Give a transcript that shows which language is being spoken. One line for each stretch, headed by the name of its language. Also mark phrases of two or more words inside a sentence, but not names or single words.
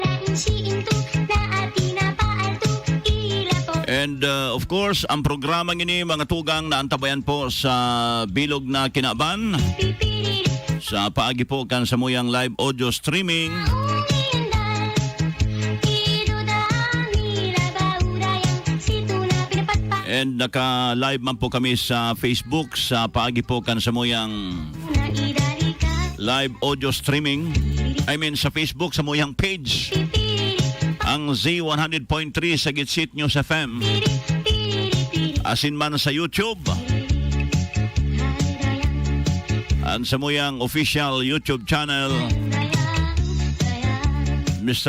English: And of course,
Bikol: ang programang ini mga tugang na antabayan po sa bilog na kinaban. Sa paagi po kan sa muyang
English: live audio streaming.
Bikol: And naka-live man po kami sa Facebook sa paagi po kan sa muyang
English: live audio streaming. I mean
Bikol: sa Facebook sa muyang page. Ang Z100.3 Zagitsit News FM. Asin man sa YouTube. Ang sa muyang
English: official YouTube channel
Bikol: Mr.